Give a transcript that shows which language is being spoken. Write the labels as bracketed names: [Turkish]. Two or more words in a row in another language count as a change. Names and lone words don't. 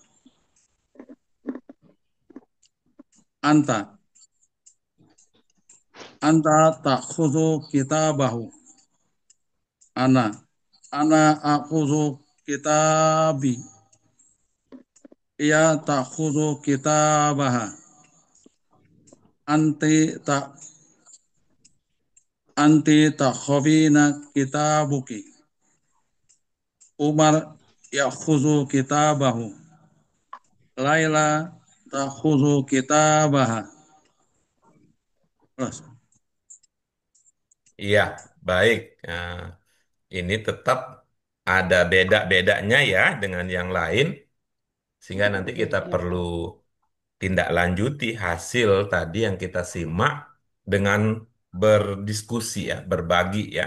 [Arabic] Anta. أنت تأخذ كتابه. أنا. أنا آخذ كتابي. هي تأخذ كتابها. أنتِ تأ أنتِ تأخذين كتابكِ. عمر يأخذ كتابه. ليلى تأخذ كتابها. [Indonesian] Terus. Iya, baik. Nah, ini tetap ada beda-bedanya ya dengan yang lain, sehingga nanti kita perlu tindak lanjuti hasil tadi yang kita simak dengan berdiskusi ya, berbagi ya.